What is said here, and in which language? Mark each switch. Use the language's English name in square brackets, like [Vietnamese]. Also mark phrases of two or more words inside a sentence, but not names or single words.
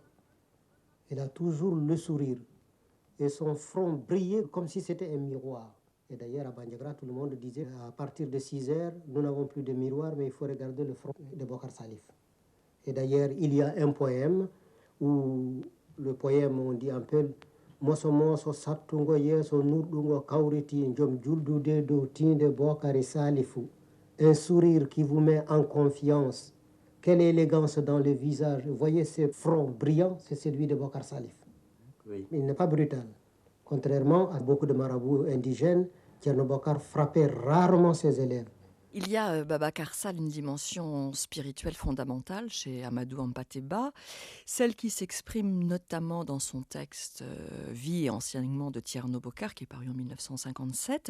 [French] Il a toujours le sourire et son front brillait comme si c'était un miroir. Et d'ailleurs, à Bandiagra, tout le monde disait à partir de 6 heures, nous n'avons plus de miroir, mais il faut regarder le front de Bokar Salif. Et d'ailleurs, il y a un poème où le poème, on dit un peu [Fula] moso moso sattungo yeso nurɗungo kawriti jom juldude dow tinde Bokari Salifou. [French] Un sourire qui vous met en confiance. Quelle élégance dans le visage. Vous voyez ce front brillant, c'est celui de Bokar Salif. Oui. Il n'est pas brutal. Contrairement à beaucoup de marabouts indigènes, Thierno Bokar frappait rarement ses élèves. Il y a, Babacar Sall, une dimension spirituelle fondamentale chez Amadou Hampâté-Bâ, celle qui s'exprime notamment dans son texte Vie et enseignement de Thierno Bokar, qui est paru en 1957.